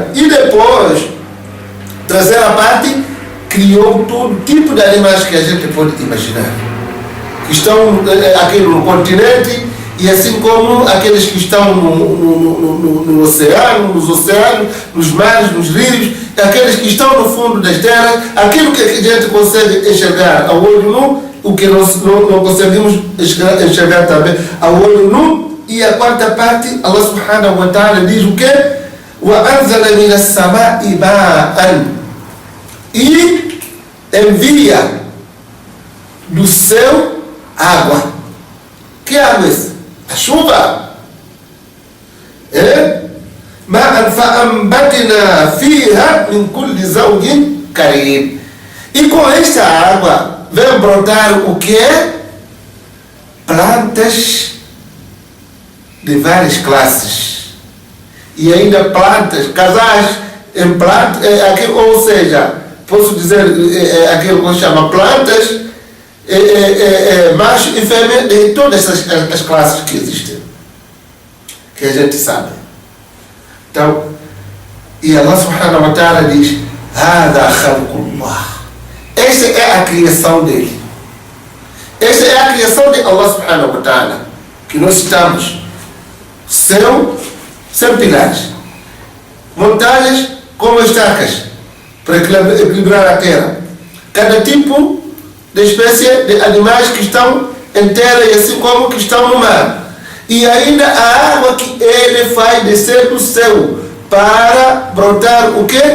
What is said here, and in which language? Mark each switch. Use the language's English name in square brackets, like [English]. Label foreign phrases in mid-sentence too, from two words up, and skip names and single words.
[Portuguese] E depois, terceira parte, criou todo tipo de animais que a gente pode imaginar, que estão aqui no continente, e assim como aqueles que estão no oceano, nos oceanos, nos mares, nos rios, aqueles que estão no fundo das terras, aquilo que a gente consegue enxergar ao olho nu, o que não conseguimos enxergar também ao olho nu. E a quarta parte, [Arabic] الله سبحانه وتعالى [Portuguese] diz o quê? [Arabic] وَأَنْزَلَ مِنَ السَّمَاءِ مَاءً. [Portuguese] E envia do céu água. Que água é essa? A chuva. [Arabic] مَاءً فَأَنْبَتْنَا فِيهَا مِنْ كُلِّ زَوْجٍ كَرِيمٍ. [Portuguese] E com esta água vem brotar o que? Plantas de várias classes. E ainda plantas, casais em plantas, ou seja, posso dizer aquilo que se chama plantas, macho e fêmea, de todas as classes que existem, que a gente sabe. Então, e [Arabic] الله سبحانه وتعالى [Portuguese] diz: [Arabic] هَذَا خَلْقُ اللَّهِ. [Portuguese] Esta é a criação dele. Esta é a criação de [Arabic] الله سبحانه وتعالى, [Portuguese] que nós estamos. Céu sem pilares, montanhas como estacas para equilibrar a terra, cada tipo de espécie de animais que estão em terra e assim como que estão no mar, e ainda a água que ele faz descer do céu para brotar o que?